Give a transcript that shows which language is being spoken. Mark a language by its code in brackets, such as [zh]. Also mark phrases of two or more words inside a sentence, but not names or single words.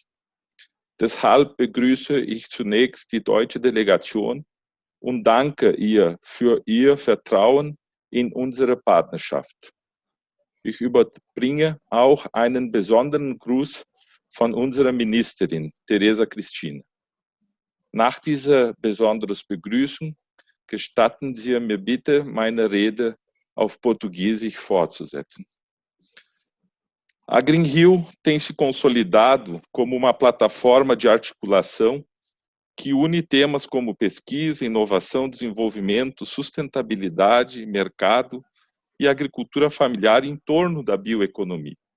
[de] Deshalb begrüße ich zunächst die deutsche Delegation und danke ihr für ihr Vertrauen in unsere Partnerschaft. Ich überbringe auch einen besonderen Gruß von unserer Ministerin, Teresa Cristina. Nach dieser besonderen Begrüßung gestatten Sie mir bitte, meine Rede auf Português fortzusetzen. [pt] A Green Hill tem se consolidado como uma plataforma de articulação que une temas como pesquisa, inovação, desenvolvimento, sustentabilidade, mercado e agricultura familiar em torno da bioeconomia.